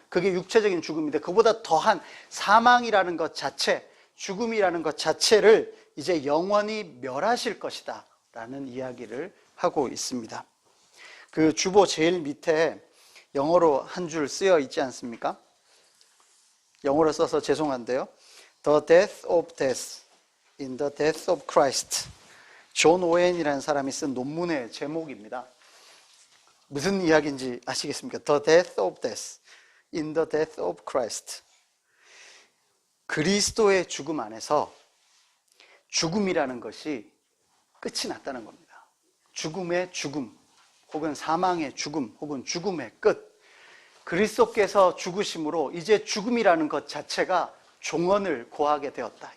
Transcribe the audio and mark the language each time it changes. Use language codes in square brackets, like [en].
[ko] 그게 육체적인 죽음인데 그보다 더한 사망이라는 것 자체, 죽음이라는 것 자체를 이제 영원히 멸하실 것이다 라는 이야기를 하고 있습니다. 그 주보 제일 밑에 영어로 한 줄 쓰여 있지 않습니까? 영어로 써서 죄송한데요. [en] The death of death in the death of Christ. [ko] 존 오웬이라는 사람이 쓴 논문의 제목입니다. 무슨 이야기인지 아시겠습니까? [en] The death of death in the death of Christ. [ko] 그리스도의 죽음 안에서 죽음이라는 것이 끝이 났다는 겁니다. 죽음의 죽음 혹은 사망의 죽음 혹은 죽음의 끝. 그리스도께서 죽으심으로 이제 죽음이라는 것 자체가 종언을 고하게 되었다.